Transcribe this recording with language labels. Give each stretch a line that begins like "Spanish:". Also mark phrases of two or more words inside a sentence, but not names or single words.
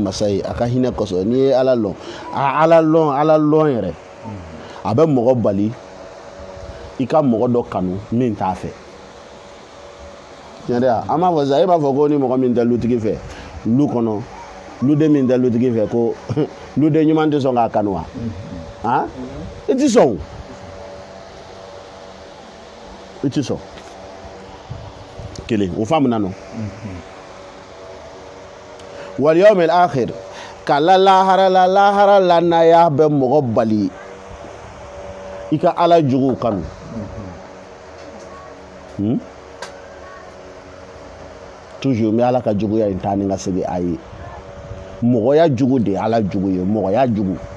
Bambara: masa ye a ka hinɛ kosɔn n'i ye ala lɔn ala lɔn yɛrɛ a bɛ mɔgɔ bali i ka mɔgɔ dɔ kanu min t'a fɛ tiɲɛ tɛ wa an b'a fɔ sisan e b'a fɔ ko ni mɔgɔ min tɛ lutigi fɛ lu kɔnɔ luden min tɛ lutigi fɛ ko luden ɲuman tɛ sɔn k'a kanu wa i ti sɔn i ti sɔn kelen o faamuna nɔ
Arabic: والیوم الآخر
Bambara: ka lahara lanaya bɛ mɔgɔ bali i ka ala jugu kanu toujours n bɛ ala ka juguya in taa ni ka segin a ye mɔgɔya jugu de ye ala jugu ye mɔgɔya jugu